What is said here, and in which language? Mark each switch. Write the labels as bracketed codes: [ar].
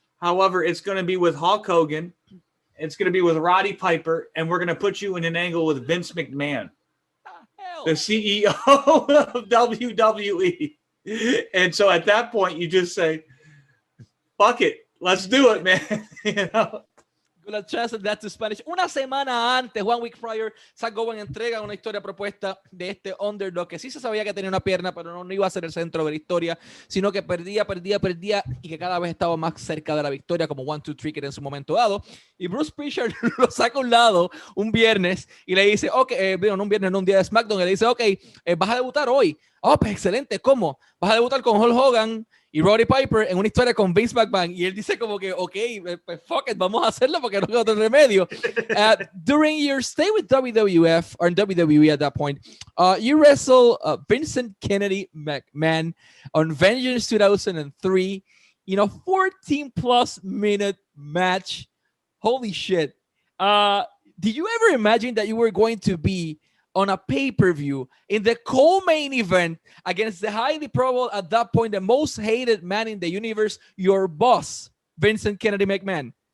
[en] However, it's going to be with Hulk Hogan. It's going to be with Roddy Piper, and we're going to put you in an angle with Vince McMahon, the CEO of WWE." And so at that point, you just say, "Fuck it, let's do it, man." You know? Gonna translate that to Spanish. [es] Una semana antes, [en] 1 week prior, [es] Zach Gowen entrega una historia propuesta de este underdog que sí se sabía que tenía una pierna, pero no iba a ser el centro de la historia, sino que perdía y que cada vez estaba más cerca de la victoria, como 1-2-3 Kid en su momento dado. Y Bruce Pritchard lo saca a un lado un viernes y le dice, ok, no un viernes, no un día de SmackDown, y le dice, ok, vas a debutar hoy. Oh, pues excelente, ¿cómo? Vas a debutar con Hulk Hogan y Roddy Piper en una historia con Vince McMahon. Y él dice como que, ok, pues [en] fuck it, [es] vamos a hacerlo porque no hay otro remedio. [en] During your stay with WWF, or in WWE at that point, you wrestle Vincent Kennedy McMahon on Vengeance 2003, 14+ minute match. Holy shit. Did you ever imagine that you were going to be on a pay-per-view in the co-main event against the highly probable, at that point, the most hated man in the universe, your boss, Vincent Kennedy McMahon?